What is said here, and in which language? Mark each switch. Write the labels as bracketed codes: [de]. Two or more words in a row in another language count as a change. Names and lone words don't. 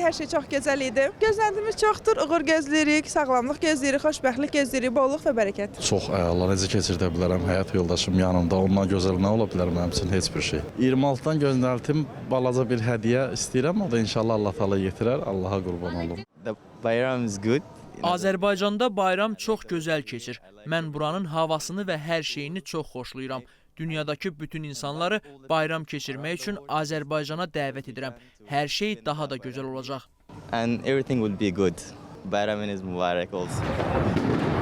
[az] Hər şey çox gözəl idi. Gözləntimiz çoxdur. Uğur gözləyirik, sağlamlıq gözləyirik, xoşbəxtlik gözləyirik, bolluq və bərəkət. Çox əla, necə keçirdə bilərəm, həyat yoldaşım yanımda, ondan gözəl nə ola bilər mənim üçün heç bir şey. 26-dan gözləntim, balaca bir hədiyyə istəyirəm, o da inşallah Allah təala yetirər, Allaha qurban olum. [en] The bayram is good. [az] Azərbaycanda bayram çox gözəl keçir. Mən buranın havasını və hər şeyini çox xoşlayıram. Dünyadakı bütün insanları bayram keçirmək üçün Azərbaycana dəvət edirəm. Hər şey daha da gözəl olacaq. [en] And everything will be good. [az] Bayramınız mübarək olsun.